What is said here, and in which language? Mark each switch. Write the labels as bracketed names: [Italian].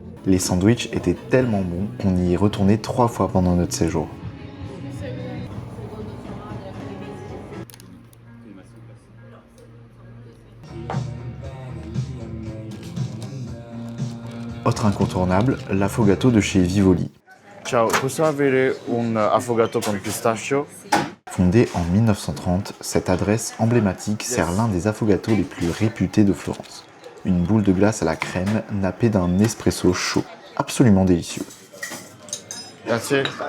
[French] Les sandwichs étaient tellement bons qu'on y est retourné 3 fois pendant notre séjour. Autre incontournable, l'affogato de chez Vivoli. [Italian] Ciao, posso avere un affogato con pistachio? [French] Fondée en 1930, cette adresse emblématique sert l'un des affogatos les plus réputés de Florence. Une boule de glace à la crème nappée d'un espresso chaud. Absolument délicieux. [Italian] Grazie.